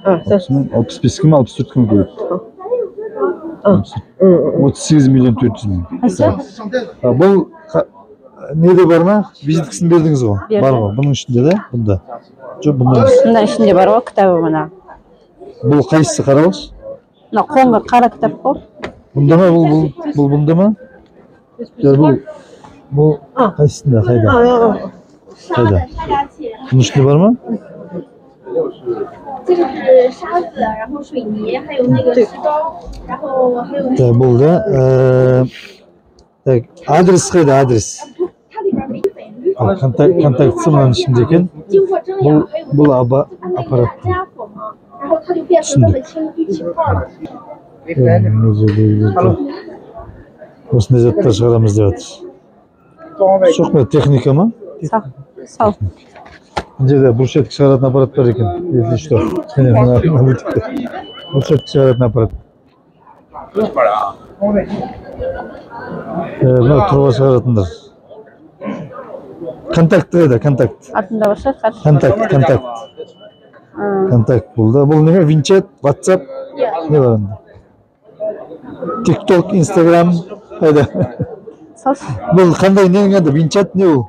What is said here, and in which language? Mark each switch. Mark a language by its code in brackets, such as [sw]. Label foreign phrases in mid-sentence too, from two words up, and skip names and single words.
[kk] 65 кім 64 кім көреді 38 миллион 400 мың бұл неде бар ма визиткасын бердіңіз ғой бар ғой бұның ішінде да бұнда жоқ бұның ішінде бар ғой кітабы мына бұл қайсысы қараңызшы мына қоңыр қара кітап қой бұнда ма бұл бұнда ма бұл қайсысында қайда бұның ішінде бар ма [zh] 这个是沙子，然后水泥，还有那个石膏，然后还有那个。 [kk] бұл да так адрес қайда адрес [zh] 它里边没粉。 [kk] контактісі мынаның ішінде екен [zh] 经过蒸馏，还有 [kk] бұл [zh] 按那个 [kk] аппарат [zh] 加火嘛，然后它就变成那么轻聚气泡了。 [kk] осындай заттар шығарамыз деп жатыр жоқ па техника ма сау мына жерде брусчатка шығаратын аппарат бар екен [ru] если что [kk] брусчатка шығаратын аппарат мына труба шығаратындар контакт қайда контакт артында бар шығар контакт бұл да бұл неме винчат ватсап не бар анда тикток инстаграм қайда бұл қандай нең еді винчат не ол